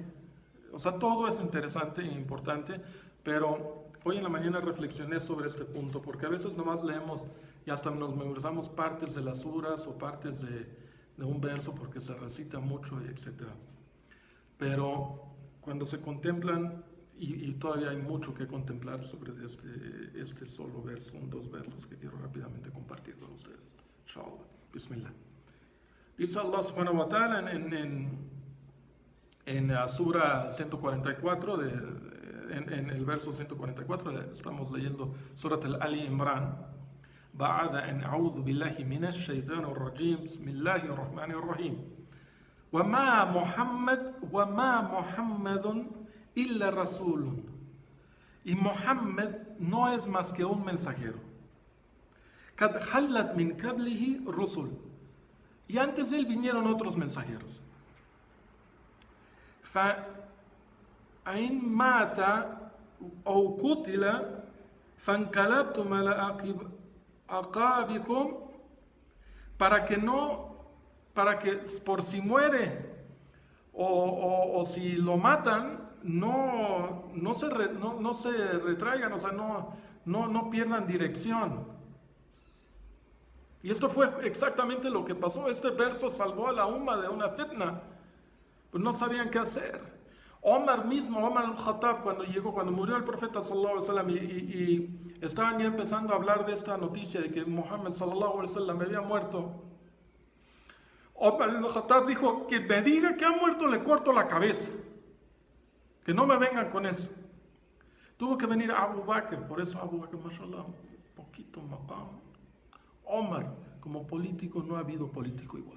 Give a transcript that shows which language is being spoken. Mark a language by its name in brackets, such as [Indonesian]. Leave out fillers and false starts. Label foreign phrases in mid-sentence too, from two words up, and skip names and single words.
[Spanish] O sea, todo es interesante e importante, pero hoy en la mañana reflexioné sobre este punto, porque a veces nomás leemos y hasta nos memorizamos partes de las suras o partes de un verso porque se recita mucho, etc. Pero cuando se contemplan, y todavía hay mucho que contemplar sobre este solo verso, dos versos que quiero rápidamente compartir con ustedes. [Arabic] إن شاء الله. بسم الله. [Spanish] Dice Allah [Arabic] سبحانه وتعالى [Spanish] en la Sura 144, en el verso 144, estamos leyendo Surat al-Ali Imran. [Arabic] بعد أن أعوذ بالله من الشيطان الرجيم بسم الله الرحمن الرحيم وما محمد إلا رسول. [Spanish] Y Muhammad no es más que un mensajero. [Arabic] قد خلت من قبله رسل. [Spanish] Y antes de él vinieron otros mensajeros. [Arabic] فإن مات أو قتل فانقلبتم على أعقابكم, [Spanish] para que por si muere o si lo matan no se retraigan, o sea, no pierdan dirección. Y esto fue exactamente lo que pasó. Este verso salvó a la umma de una fitna, pues no sabían qué hacer. Omar al-Khattab, cuando murió el profeta [Arabic] صلى الله عليه وسلم [Spanish] y estaban ya empezando a hablar de esta noticia de que Muhammad [Arabic] صلى الله عليه وسلم [Spanish] había muerto, Omar al-Khattab dijo: que me diga que ha muerto, le corto la cabeza, que no me vengan con eso. Tuvo que venir Abu Bakr, por eso Abu Bakr, mashallah, un poquito maqam. Omar, como político, no ha habido político igual.